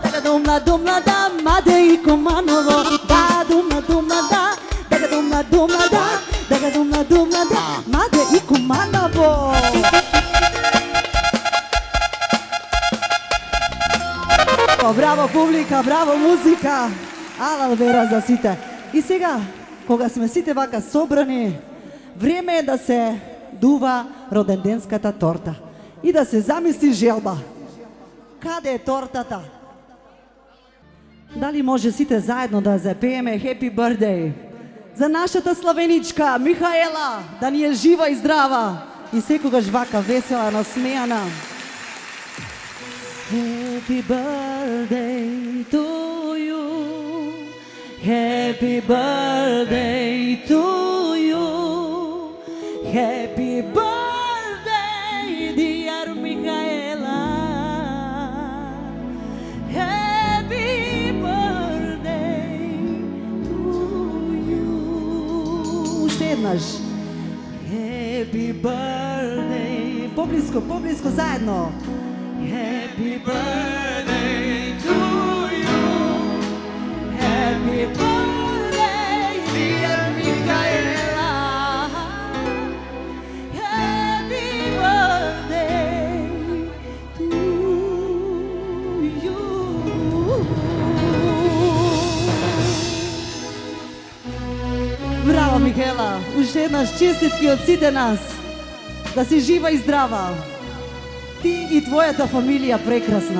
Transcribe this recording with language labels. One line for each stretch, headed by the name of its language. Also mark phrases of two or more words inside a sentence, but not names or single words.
Macedonian: dumla, made i komanovo. Da, dumla, da, daga dumla, da, daga dumla, da, made i komanovo. Браво публика, браво музика. Алал вера за сите. И сега, кога сме сите вака собрани, време е да се дува роденденската торта и да се замисли желба. Каде е тортата? Дали може сите заедно да запееме
English: Happy Birthday
Macedonian: за нашата славеничка Михаела, да ни е жива и здрава и секогаш вака весела, насмеяна.
English: Happy birthday to you. Happy birthday to you. Happy birthday, dear Michaela. Happy birthday to you.
Bulgarian: Още еднъж.
English: Happy birthday.
Bulgarian: По-близко, заедно.
English: Happy birthday to you. Happy birthday, dear Michaela. Happy birthday to you.
Macedonian: Браво, Михаела! Уште еднаш честитки од сите нас. Да си жива и здрава. Ти и твојата фамилија прекрасна.